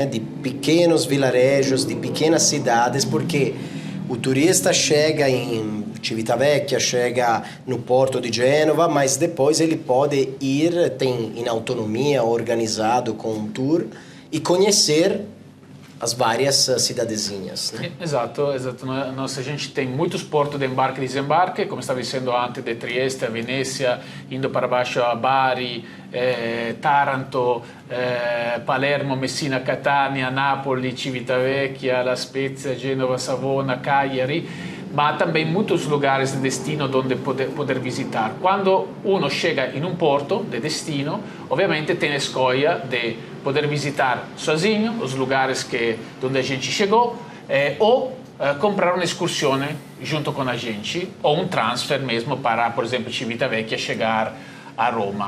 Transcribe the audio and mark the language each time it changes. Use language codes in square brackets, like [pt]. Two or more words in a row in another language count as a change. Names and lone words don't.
[pt] De pequenos vilarejos, de pequenas cidades, porque o turista chega em Civitavecchia, chega no porto de Gênova, mas depois ele pode ir, tem em autonomia, organizado com um tour, e conhecer as várias cidadezinhas, né? Exato. A gente tem muitos portos de embarque e desembarque, como estava dizendo antes, de Trieste a Venezia, indo para baixo a Bari, Taranto, Palermo, Messina, Catania, Napoli, Civitavecchia, La Spezia, Genova, Savona, Cagliari, mas também muitos lugares de destino onde poder visitar. Quando uno chega em um porto de destino, obviamente tem a escolha de poder visitar sozinho os lugares onde a gente chegou, ou comprar uma excursão junto com a gente, ou um transfer mesmo para, por exemplo, Civitavecchia chegar a Roma.